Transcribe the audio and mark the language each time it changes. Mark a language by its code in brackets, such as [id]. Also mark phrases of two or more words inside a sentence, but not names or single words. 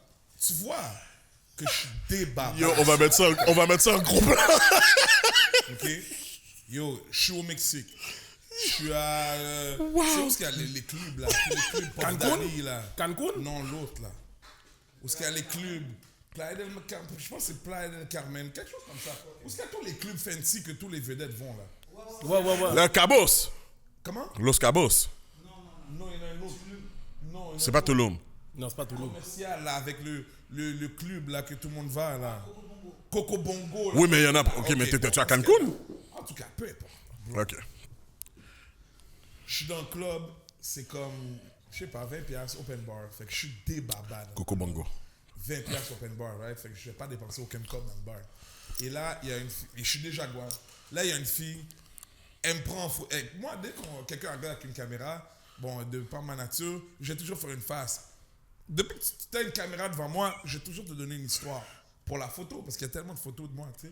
[fr] Tu vois que je suis des babas. Yo, on va mettre ça en gros plan. Ok? Yo, je suis au Mexique. Je suis à. C'est où est-ce qu'il y a les clubs là? Tous les clubs Port d'Ali là. Cancun? Non, l'autre là. Où est-ce qu'il y a les clubs? Playa del Carmen. Je pense que c'est Playa del Carmen. Quelque chose comme ça. Où est-ce qu'il y a tous les clubs fancy que tous les vedettes vont là? Ouais. Le Cabos. Comment? Los Cabos. Non, il y en a un autre. Non, il y en a C'est un pas autre Tulum. Non, c'est pas tout le monde. commercial là avec le club là que tout le monde va là. Coco Bongo. Là. Oui, mais il y en a. Ok, mais t'étais-tu à Cancun? En tout cas, peu importe. Ok. Je suis dans le club, c'est comme, je sais pas, 20$ [en] open bar. [fr] Fait que je suis débabade. Coco Bongo. [en] 20$ open bar, right? [fr] Fait que je vais pas dépenser aucun code dans le bar. Et là, il y a une fille, et je suis déjà guan. Là, il y a une fille, elle me prend en photo. Moi, dès que quelqu'un regarde avec une caméra, bon, de par ma nature, je vais toujours faire une face. Depuis que tu as une caméra devant moi, je vais toujours te donner une histoire pour la photo, parce qu'il y a tellement de photos de moi, tu sais.